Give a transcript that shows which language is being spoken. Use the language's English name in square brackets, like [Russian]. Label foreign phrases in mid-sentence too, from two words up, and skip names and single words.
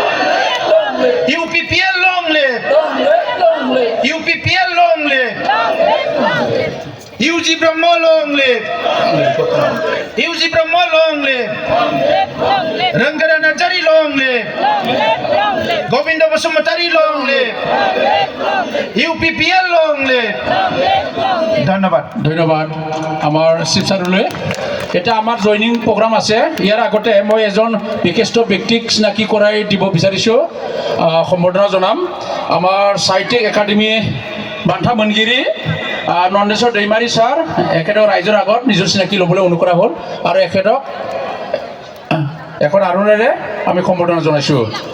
[English] UPPL long live UPPL long live UG ब्रह्म long live UG ब्रह्म long live रोंगोरा नार्जारी long live गोविंद बसुमतारी long live UPPL long live ধন্যবাদ [Assamese] আমাৰ চিফ ছাৰলৈ এটা আমাৰ [English] joining programme [Assamese] আছে ইয়াৰ আগতে মই এজন বিশিষ্ট ব্যক্তিক চিনাকি কৰাই দিব বিচাৰিছোঁ সম্বৰ্ধনা জনাম আমাৰ সাহিত্যিক একাডেমি বান্থা মনগিৰি নন্দেশ্বৰ দৈমাৰী ছাৰ এখেতক ৰাইজৰ আগত নিজৰ চিনাকি ল'বলৈ অনুকৰা হ'ল আৰু এখেতক এখন আৰুণেৰে আমি সম্বৰ্ধনা জনাইছোঁ